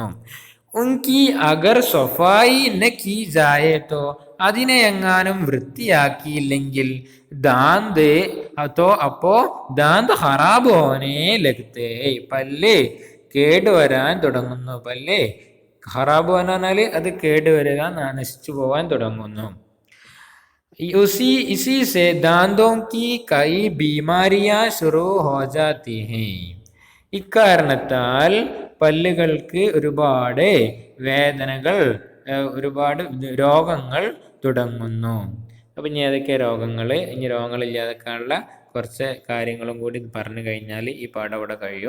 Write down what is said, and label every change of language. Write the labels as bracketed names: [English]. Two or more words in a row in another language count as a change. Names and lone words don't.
[Hindi] उनकी अगर सफ़ाई न की जाए तो, [Malayalam] അതിനെ എങ്ങാനും വൃത്തിയാക്കിയില്ലെങ്കിൽ [Hindi] ദാന്ത് അപ്പോ दांत ख़राब होने लगते, [Malayalam] പല്ല് കേടുവരാൻ തുടങ്ങുന്നു. പല്ല് ഖറാബ് എന്ന് പറഞ്ഞാൽ അത് കേടുവരിക, നശിച്ചു പോവാൻ തുടങ്ങുന്നു. [Hindi] इसी से दांतों की कई बीमारियां शुरू हो जाती हैं. [Malayalam] ഇക്കാരണത്താൽ പല്ലുകൾക്ക് ഒരുപാട് വേദനകൾ, ഒരുപാട് രോഗങ്ങൾ തുടങ്ങുന്നു. അപ്പം ഇനി ഏതൊക്കെ രോഗങ്ങൾ, ഇനി രോഗങ്ങളില്ലാതെക്കാനുള്ള കുറച്ച് കാര്യങ്ങളും കൂടി പറഞ്ഞു കഴിഞ്ഞാൽ ഈ പാഠം ഇവിടെ കഴിയും.